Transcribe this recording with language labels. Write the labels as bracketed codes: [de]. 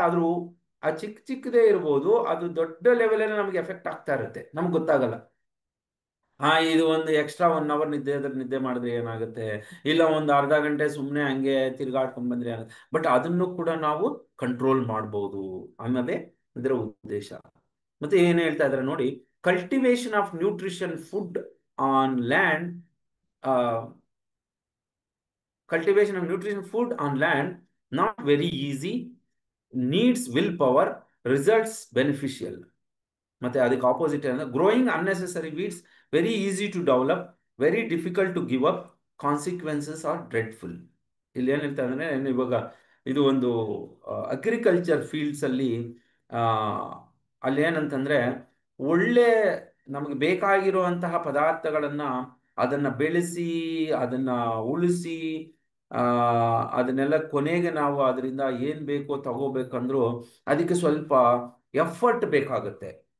[kn] ಆದ್ರೂ ಆ ಚಿಕ್ಕ ಚಿಕ್ಕದೇ ಇರ್ಬೋದು, ಅದು ದೊಡ್ಡ ಲೆವೆಲಲ್ಲಿ ನಮಗೆ ಎಫೆಕ್ಟ್ ಆಗ್ತಾ ಇರುತ್ತೆ, ನಮ್ಗೆ ಗೊತ್ತಾಗಲ್ಲ. ಇದು ಒಂದು ಎಕ್ಸ್ಟ್ರಾ 1 ಅವರ್ ನಿದ್ದೆ ಅದ್ರ ನಿದ್ದೆ ಮಾಡಿದ್ರೆ ಏನಾಗುತ್ತೆ, ಇಲ್ಲ ಒಂದು ಅರ್ಧ ಗಂಟೆ ಸುಮ್ಮನೆ ಹಂಗೆ ತಿರ್ಗಾಡ್ಕೊಂಡ್ ಬಂದ್ರೆ ಏನಾಗುತ್ತೆ. ಬಟ್ ಅದನ್ನು ಕೂಡ ನಾವು ಕಂಟ್ರೋಲ್ ಮಾಡ್ಬೋದು ಅನ್ನೋದೇ ಇದರ ಉದ್ದೇಶ. ಮತ್ತೆ ಏನ್ ಹೇಳ್ತಾ ಇದಾರೆ ನೋಡಿ, [en] Cultivation of nutrition food on land, cultivation of nutrition food on land not very easy, needs willpower, results beneficial. [kn] ಮತ್ತೆ ಅದಕ್ಕೆ ಆಪೋಸಿಟ್ ಅಂದ್ರೆ [en] Growing unnecessary weeds, very easy to develop, very difficult to give up, consequences are dreadful. [kn] ಇಲ್ಲಿ ಏನ್ ಹೇಳ್ತಾ ಅಂದ್ರೆ, ಇವಾಗ ಇದು ಒಂದು ಅಗ್ರಿಕಲ್ಚರ್ ಫೀಲ್ಡ್ಸ್ ಅಲ್ಲಿ ಆ ಅಲ್ಲಿ ಏನಂತಂದ್ರೆ, ಒಳ್ಳೆ ನಮಗೆ ಬೇಕಾಗಿರುವಂತಹ ಪದಾರ್ಥಗಳನ್ನ ಅದನ್ನ ಬೆಳೆಸಿ, ಅದನ್ನ ಉಳಿಸಿ, ಆ ಅದನ್ನೆಲ್ಲ ಕೊನೆಗೆ ನಾವು ಅದರಿಂದ ಏನ್ ಬೇಕೋ ತಗೋಬೇಕಂದ್ರೂ ಅದಕ್ಕೆ ಸ್ವಲ್ಪ ಎಫರ್ಟ್ ಬೇಕಾಗುತ್ತೆ.